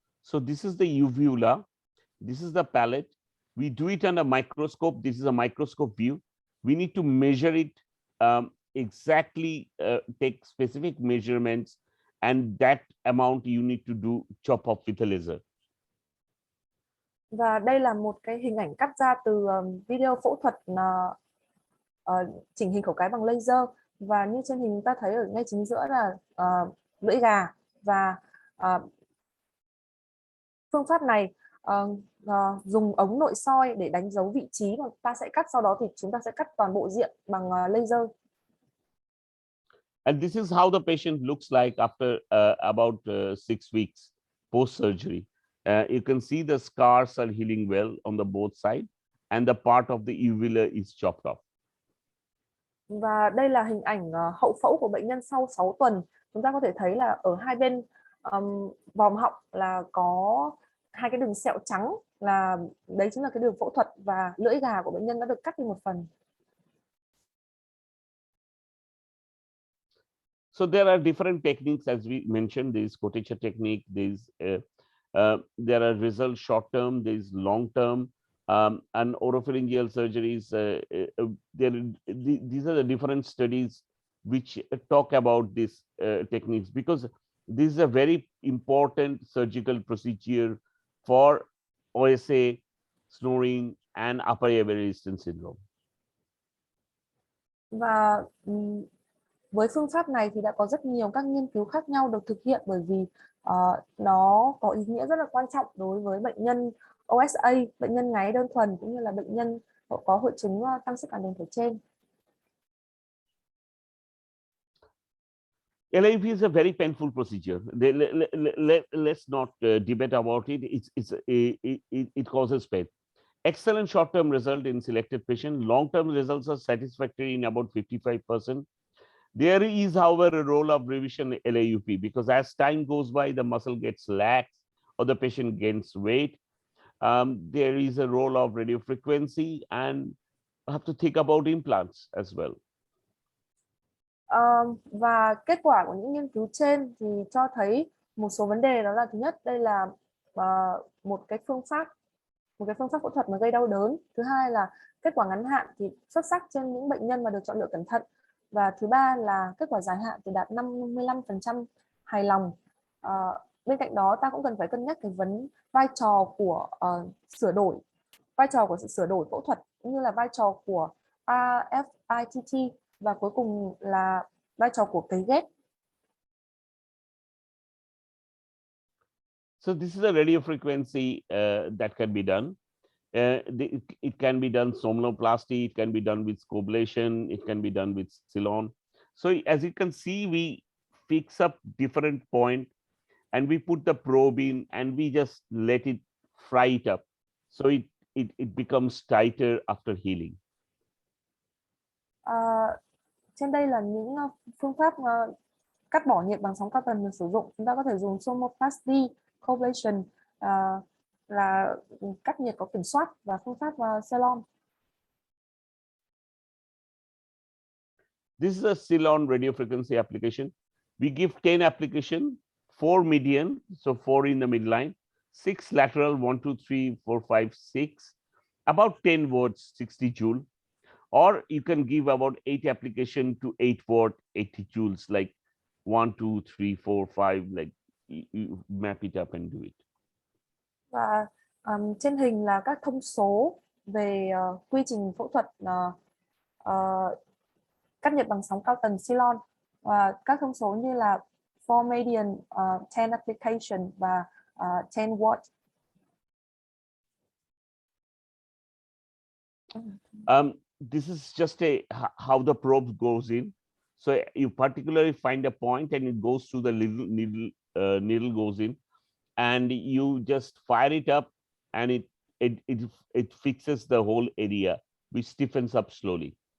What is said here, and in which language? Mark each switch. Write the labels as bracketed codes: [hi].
[en] So this is the uvula. This is the palate. We do it under microscope. This is a microscope view. We need to measure it exactly, take specific measurements, and that amount you need to chop off with a laser. [vi] Và đây là một cái hình ảnh cắt ra từ video phẫu thuật chỉnh hình khẩu cái bằng laser. Và như trên hình ta thấy ở ngay chính giữa là lưỡi gà. Và phương pháp này dùng ống nội soi để đánh dấu vị trí mà ta sẽ cắt, sau đó thì chúng ta sẽ cắt toàn bộ diện bằng laser. [en] And this is how the patient looks like after about 6 weeks post-surgery. You can see the scars are healing well on the both sides, and the part of the uvula is chopped off. [vi] Và đây là hình ảnh hậu phẫu của bệnh nhân sau 6 tuần. Chúng ta có thể thấy là ở hai bên vòm họng là có hai cái đường sẹo trắng, là đấy chính là cái đường phẫu thuật, và lưỡi gà của bệnh nhân đã được cắt đi một phần. [en] So there are different techniques, as we mentioned. There is Kolkata technique, there are results short term, there is long term, and oropharyngeal surgeries. These are the different studies which talk about these techniques, because this is a very important surgical procedure for OSA, snoring, and upper airway resistance syndrome. [vi] Và với phương pháp này thì đã có rất nhiều các nghiên cứu khác nhau được thực hiện, bởi vì nó có ý nghĩa rất là quan trọng đối với bệnh nhân OSA, bệnh nhân ngáy đơn thuần, cũng như là bệnh nhân có hội chứng tăng sức cản đường thể trên. [en] LAP is a very painful procedure. Let's not debate about it. It causes pain. Excellent short-term result in selected patients. Long-term results are satisfactory in about 55%. There is, however, a role of revision LAUP, because as time goes by, the muscle gets lax or the patient gains weight. There is a role of radio frequency, and have to think about implants as well. [vi] Và kết quả của những nghiên cứu trên thì cho thấy một số vấn đề, đó là thứ nhất, đây là một cái phương pháp phẫu thuật mà gây đau đớn. Thứ hai là kết quả ngắn hạn thì xuất sắc trên những bệnh nhân mà được chọn lựa cẩn thận. Và thứ ba là kết quả dài hạn thì đạt 55% hài lòng. Bên cạnh đó ta cũng cần phải cân nhắc cái vai trò của sự sửa đổi phẫu thuật, cũng như là vai trò của RFITT, và cuối cùng là vai trò của cấy ghép. [en] So this is a radio frequency that can be done. It can be done somnoplasty, it can be done with scoblation, it can be done with Ceylon. So as you can see, we fix up different point and we put the probe in and we just let it fry it up. So it becomes tighter after healing. [vi] Trên đây là những phương pháp cắt bỏ nhiệt bằng sóng cao tần được sử dụng. Chúng ta có thể dùng somnoplasty, scoblation, là cắt nhiệt có kiểm soát, và phương pháp Ceylon. [en] This is a Ceylon radio frequency application. We give 10 application, 4 median, so 4 in the midline, 6 lateral, 1, 2, 3, 4, 5, 6, about 10 watts, 60 joule. Or you can give about 8 application to 8 watt, 80 joules, like 1, 2, 3, 4, 5, like you map it up and do it. [vi] Và trên hình là các thông số về quy trình phẫu thuật cắt nhiệt bằng sóng cao tần Ceylon, và các thông số như là [en] 4 median, 10 application [vi] và 10 watt. [en] This is just how the probe goes in. So you particularly find a point and it goes through the needle goes in, and you just fire it up, and it fixes the whole area, which stiffens up slowly.